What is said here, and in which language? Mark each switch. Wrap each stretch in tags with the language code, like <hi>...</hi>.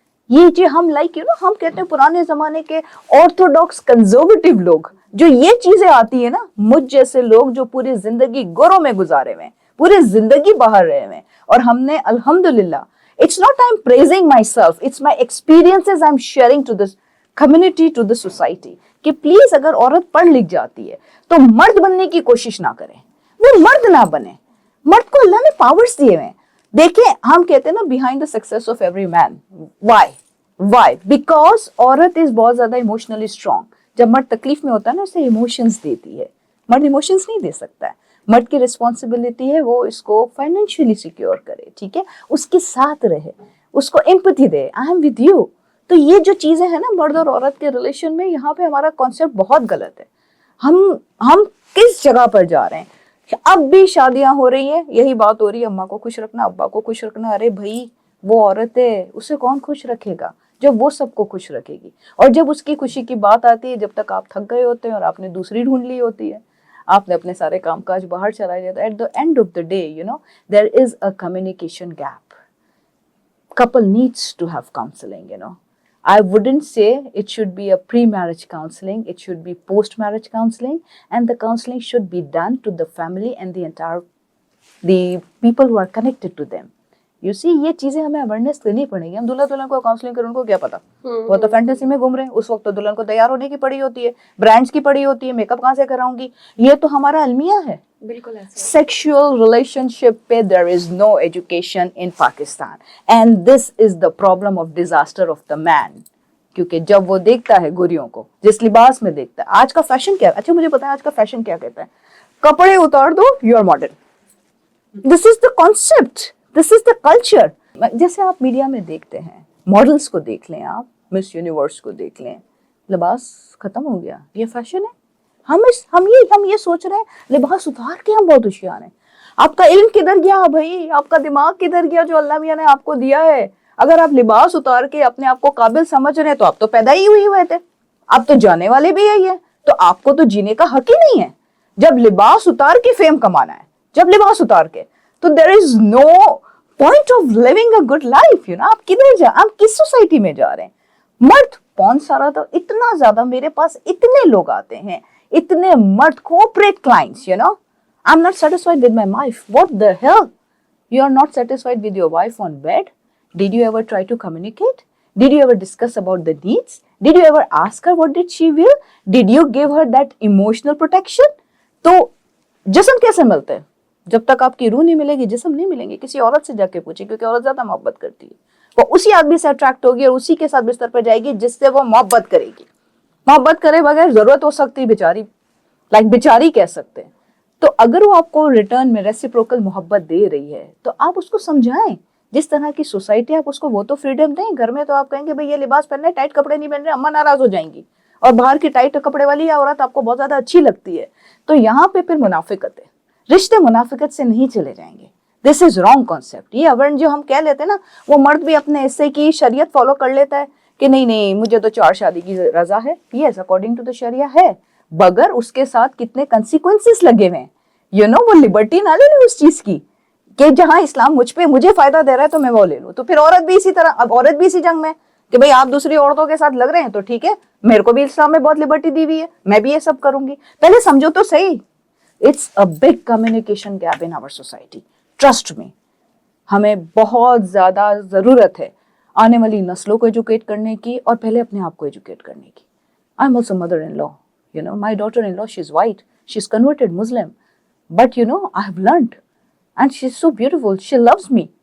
<ur>یہ جو ہم ہم کہتے ہیں پرانے زمانے کے آرتھوڈاکس کنزرویٹو لوگ, جو یہ چیزیں آتی ہیں نا, مجھ جیسے لوگ جو پوری زندگی گوروں میں گزارے ہوئے ہیں, پوری زندگی باہر رہے ہوئے ہیں, اور ہم نے الحمدللہ,</ur> <en>it's not I'm praising myself, it's my experiences I'm sharing to the community, to the society,</en> <ur>کہ پلیز اگر عورت پڑھ لکھ جاتی ہے تو مرد بننے کی کوشش نہ کریں, وہ مرد نہ بنے. مرد کو اللہ نے پاورز دیے ہوئے ہیں. دیکھیں, ہم کہتے ہیں نا</ur> <en>behind the success of every man, why because عورت is</en> <ur>بہت زیادہ</ur> <en>emotionally strong.</en> <ur>جب مرد تکلیف میں ہوتا ہے نا, اسے ایموشنز دیتی ہے. مرد ایموشنز نہیں دے سکتا ہے. مرد کی رسپانسبلٹی ہے وہ اس کو فائنینشلی سیکیور کرے, ٹھیک ہے, اس کے ساتھ رہے, اس کو empathy they,</ur> <en>I am with you.</en> <ur>تو یہ جو چیزیں ہیں نا مرد اور عورت کے ریلیشن میں, یہاں پہ ہمارا کانسیپٹ بہت غلط ہے. ہم کس جگہ پر جا رہے ہیں؟ اب بھی شادیاں ہو رہی ہیں, یہی بات ہو رہی ہے, اماں کو خوش رکھنا, ابا کو خوش رکھنا. ارے بھائی, وہ عورت ہے, اسے کون خوش رکھے گا جب وہ سب کو خوش رکھے گی. اور جب اس کی خوشی کی بات آتی ہے, جب تک آپ تھک گئے ہوتے ہیں اور آپ نے دوسری ڈھونڈ لی ہوتی ہے, آپ نے اپنے سارے کام کاج باہر چلائے جاتا ہے.</ur> <en>At the end of the day, you know, there is a communication gap. couple needs to have counseling, you know. I wouldn't say it should be a pre-marriage counseling, it should be post-marriage counseling, and the counseling should be done to the family and the people who are connected to them. You see,</en> <ur>یہ چیزیں ہمیں awareness دینی پڑے گی. ہم دلہا دلہن کو counselling کریں, ان کو کیا پتا, وہ تو فینٹیسی میں گھوم رہے ہیں. اس وقت تو دلہن کو تیار ہونے کی پڑی ہوتی ہے, برانڈس کی پڑی ہوتی ہے, میک اپ کہاں سے کراؤں گی. یہ تو ہمارا المیہ ہے. بالکل ایسا.</ur> <en>Sexual relationship پہ there is no education in Pakistan, and this is the problem of disaster of the man.</en> <ur>کیونکہ جب وہ دیکھتا ہے گوریوں کو جس لباس میں دیکھتا ہے, آج کا فیشن کیا ہے, اچھا مجھے پتا ہے آج کا فیشن کیا کہتا ہے, کپڑے اتار دو,</ur> <en>You are modern. This is the concept, this is the culture.</en> <ur>جیسے آپ میڈیا میں دیکھتے ہیں, ماڈلس کو دیکھ لیں, آپ مس یونیورس کو دیکھ لیں, لباس ختم ہو گیا, یہ فیشن ہے. ہم یہ سوچ رہے ہیں لباس اتار کے ہم بہت ہوشیار ہیں. آپ کا علم کدھر گیا بھائی, آپ کا دماغ کدھر گیا جو اللہ میاں نے آپ کو دیا ہے؟ اگر آپ لباس اتار کے اپنے آپ کو قابل سمجھ رہے ہیں تو آپ تو پیدا ہی ہوئے تھے, آپ تو جانے والے بھی یہی ہیں, تو آپ کو تو جینے کا حق ہی نہیں ہے. جب لباس اتار کے فیم کمانا ہے, جب لباس اتار کے, تو</ur> <en>There is no point of living a good life.</en> <ur>You نا, آپ کدھر جا, آپ کس سوسائٹی میں جا رہے ہیں؟ مرد پون سارا تو اتنا زیادہ, میرے پاس اتنے لوگ آتے ہیں, اتنے مرد cooperate clients, you know,</ur> <en>I'm not satisfied with my wife. What the hell? You are not satisfied with your wife on bed? Did you ever try to communicate? Did you ever discuss about the needs? Did you ever ask her what did she will? Did you give her that emotional protection?</en> <ur>تو جسم کیسے ملتے ہیں؟ جب تک آپ کی روح نہیں ملے گی جسم نہیں ملیں گے. کسی عورت سے جا کے پوچھیں, کیونکہ عورت زیادہ محبت کرتی ہے, وہ اسی آدمی سے اٹریکٹ ہوگی اور اسی کے ساتھ بستر پہ جائے گی جس سے وہ محبت کرے گی. محبت کرے بغیر ضرورت ہو سکتی بیچاری, لائک بیچاری کہہ سکتے ہیں. تو اگر وہ آپ کو ریٹرن میں ریسیپروکل محبت دے رہی ہے تو آپ اس کو سمجھائیں. جس طرح کی سوسائٹی آپ اس کو وہ تو فریڈم دیں. گھر میں تو آپ کہیں گے بھئی یہ لباس پہننے, ٹائٹ کپڑے نہیں پہن رہے, اماں ناراض ہو جائیں گی, اور باہر کی ٹائٹ کپڑے والی عورت آپ کو بہت زیادہ اچھی لگتی ہے. تو یہاں پہ پھر منافقت ہے. رشتے منافقت سے نہیں چلے جائیں گے.</ur> <en>This is wrong concept.</en> <ur>یہ اورن جو ہم کہہ لیتے ہیں نا, وہ مرد بھی اپنے حصے کی شریعت فالو کر لیتا ہے کہ نہیں نہیں مجھے تو 4 شادی کی رضا ہے.</ur> <en>yes, according to the</en> <ur>شریعہ ہے, بگر اس کے ساتھ کتنے کنسیکوینسز لگے ہوئے ہیں. یو نو, وہ لبرٹی نہ لے لیں اس چیز کی کہ جہاں اسلام مجھے فائدہ دے رہا ہے تو میں وہ لے لوں. تو پھر عورت بھی اسی طرح, اب عورت بھی اسی جنگ میں کہ بھئی آپ دوسری عورتوں کے ساتھ لگ رہے ہیں تو ٹھیک ہے, میرے کو بھی اسلام میں بہت لبرٹی دی ہوئی ہے, میں بھی یہ سب کروں گی. پہلے سمجھو تو صحیح.</ur> <en>It's a big communication gap in our society.</en> <ur>Trust me, ہمیں بہت زیادہ ضرورت ہے آنے والی نسلوں کو ایجوکیٹ کرنے کی, اور پہلے اپنے آپ کو ایجوکیٹ کرنے کی.</ur> <en>I am also mother in law, you know, my daughter in law, she is white, she is converted Muslim, but you know I have learned and she's so beautiful, she loves me.</en>